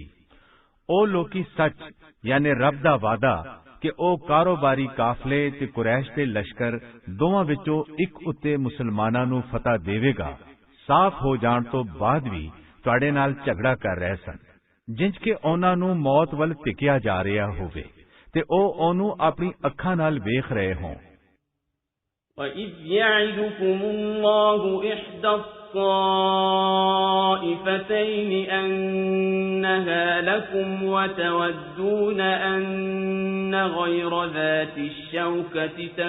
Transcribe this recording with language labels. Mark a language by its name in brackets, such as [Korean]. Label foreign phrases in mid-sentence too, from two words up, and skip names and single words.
[Punjabi] ਓ ਲੋਕੀ ਸੱਚ ਯਾਨੀ ਰੱਬ ਦਾ ਵਾਅਦਾ ਕਿ ਓ ਕਾਰੋਬਾਰੀ ਕਾਫ਼ਲੇ ਤੇ ਕੁਰੈਸ਼ ਦੇ ਲਸ਼ਕਰ ਦੋਵਾਂ ਵਿਚੋਂ ਇਕ ਉੱਤੇ ਮੁਸਲਮਾਨਾਂ ਨੂ ਫ਼ਤਿਹ ਦੇਵੇਗਾ, ਸਾਫ਼ ਹੋ ਜਾਣ ਤੋ ਬਾਦ ਭੀ ਤੁਹਾਡੇ ਨਾਲ ਝਗੜਾ ਕਰ ਰਹੇ ਸਨ, ਜਿੰਜ ਕੇ ਉਨ੍ਹਾਂ ਨੂ ਮੌਤ ਵੱਲ ਧੱਕਿਆ ਜਾ ਰਿਹਾ ਹੋਵੇ ਤੇ ਓ ਓਨੂ ਅਪਣੀ ਅੱਖਾਂ ਨਾਲ ਵੇਖ ਰਹੇ ਹੋਂ। [Arabic] وَإِذْ يَعِدُكُمُ اللَّهُ إِحْدَى الطَّائِفَتَيْنِ أَنَّهَا لَكُمْ وَتَوَدُّونَ أَنَّ غَيْرَ ذَاتِ الشَّوْكَةِ